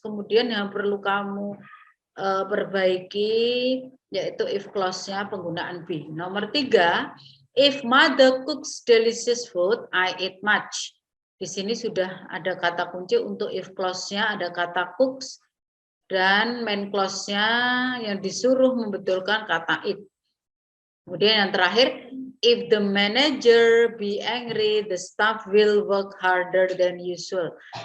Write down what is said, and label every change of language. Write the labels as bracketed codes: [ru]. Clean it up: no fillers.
[id] Kemudian yang perlu kamu perbaiki yaitu if clause-nya penggunaan be. [en] Nomor 3, if mother cooks delicious food, I eat much. [id] Di sini sudah ada kata kunci untuk if clause-nya, ada kata cooks, dan main clause-nya yang disuruh membetulkan kata it. Kemudian yang terakhir, [en] if the manager be angry, the staff will work harder than usual.